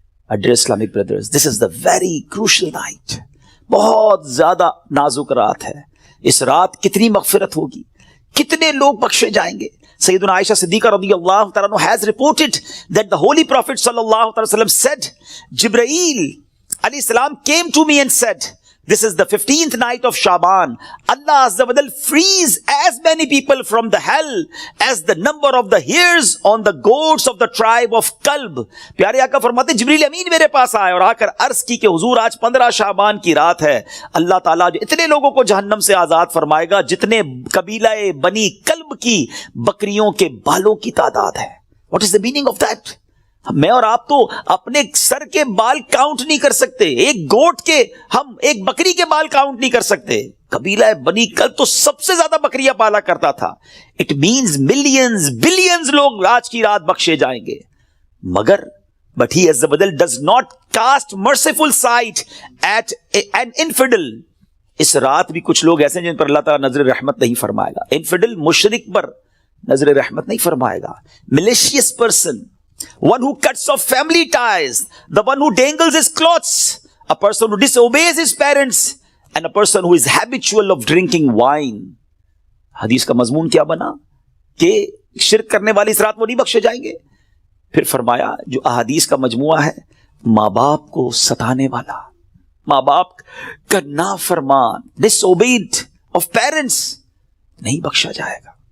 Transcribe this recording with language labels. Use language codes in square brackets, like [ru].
[en] Dear Islamic brothers, this is the very crucial night. [ur] بہت زیادہ نازک رات ہے. اس رات کتنی مغفرت ہوگی، کتنے لوگ بخشے جائیں گے. [en] سیدنا عائشہ صدیقہ رضی اللہ تعالیٰ عنہ has reported that the Holy Prophet صلی اللہ علیہ وسلم said, Jibreel علیہ السلام came to me and said, this is the 15th night of Shaban. Allah Azza wa Jal frees as many people from the hell as the number of the hairs on the goats of the tribe of Kalb. [ur] پیارے آقا فرماتے جبریل امین میرے پاس آئے اور آ کر عرض کی کہ حضور آج 15 شعبان کی رات ہے. اللہ تعالیٰ جو اتنے لوگوں کو جہنم سے آزاد فرمائے گا جتنے قبیلہ بنی کلب کی بکریوں کے بالوں کی تعداد ہے. [en] What is the meaning of that? [ur] میں اور آپ تو اپنے سر کے بال کاؤنٹ نہیں کر سکتے، ایک گوٹ کے، ہم ایک بکری کے بال کاؤنٹ نہیں کر سکتے. قبیلہ بنی کلب تو سب سے زیادہ بکریاں پالا کرتا تھا. [en] it means millions billions [ur] لوگ آج کی رات بخشے جائیں گے. [en] مگر but he Azza wa Jal does not cast merciful sight at an infidel. [ur] اس رات بھی کچھ لوگ ایسے ہیں جن پر اللہ تعالیٰ نظر رحمت نہیں فرمائے گا. انفیڈل مشرک پر نظر رحمت نہیں فرمائے گا. [en] malicious person, one who cuts off family ties, the one who dangles his clothes, a person who disobeys his parents, and a person who is habitual of drinking wine. [ur] حدیث کا مضمون کیا بنا کہ شرک کرنے والی اس رات وہ نہیں بخشے جائیں گے. پھر فرمایا جو احادیث کا مجموعہ ہے، ماں باپ کو ستانے والا، ماں باپ کا نافرمان، [en] disobeyed of parents، [ur] نہیں بخشا جائے گا.